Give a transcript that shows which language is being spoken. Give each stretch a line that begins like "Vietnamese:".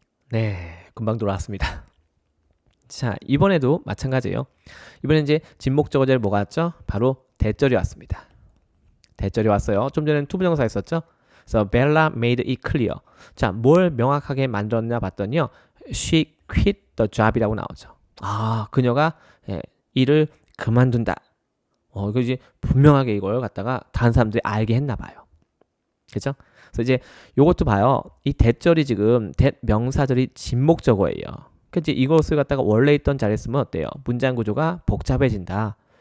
Korean: 네, 금방 돌아왔습니다. 자, 이번에도 마찬가지예요. 이번엔 이제 진목적어 자리에 뭐가 왔죠? 바로 대절이 왔습니다. 대절이 왔어요. 좀 전에는 투부정사 했었죠?
English: So Bella made it clear.
Korean: 자, 뭘 명확하게 만들었나 봤더니요.
English: She quit the job이라고
Korean: 나오죠. 아, 그녀가 일을 그만둔다. 이거 이제 분명하게 이걸 갖다가 다른 사람들이 알게 했나 봐요. 그죠? 그래서 이제 요것도 봐요. 이 대절이 지금 명사절이 진목적어예요. 그러니까 이제 이것을 갖다가 원래 있던 자리에 쓰면 어때요? 문장 구조가 복잡해진다.